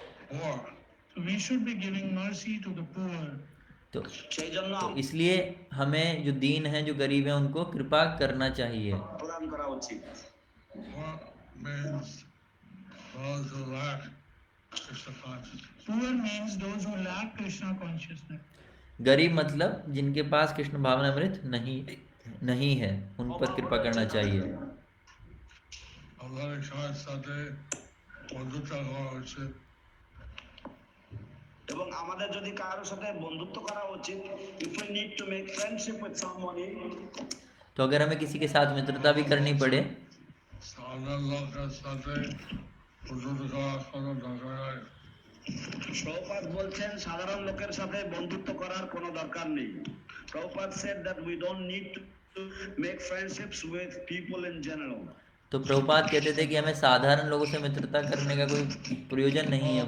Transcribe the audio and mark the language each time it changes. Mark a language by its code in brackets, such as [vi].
[en] So we should be giving mercy to the poor. [hi] तो [bn] সেই জন্য [hi] इसलिए हमें जो दीन हैं, जो गरीब हैं, उनको कृपा करना चाहिए। [bn] প্রদান করা উচিত। [en] Poor means those who lack Krishna consciousness. Poor means those who lack Krishna consciousness. [hi] गरीब मतलब जिनके पास कृष्ण भावनामृत नहीं है, उन पर कृपा करना चाहिए। [bn] আমাদের সবার সাথে বন্ধুত্ব করা উচিত। এবং আমাদের যদি কারোর সাথে বন্ধুত্ব করা উচিত, [en] if we need to make friendship with somebody, [hi] तो अगर हमें किसी के साथ मित्रता भी करनी पड़े, [bn] সাধারণ লোকের সাথে বন্ধুত্ব করার কোনো দরকার নাই। প্রভুপাদ বলছেন সাধারণ লোকের সাথে বন্ধুত্ব করার কোনো দরকার নেই। [en] Prabhupada said that we don't need to make friendships with people in general. [hi] तो प्रभुपाद कहते थे कि हमें साधारण लोगों से मित्रता करने का कोई प्रयोजन नहीं है।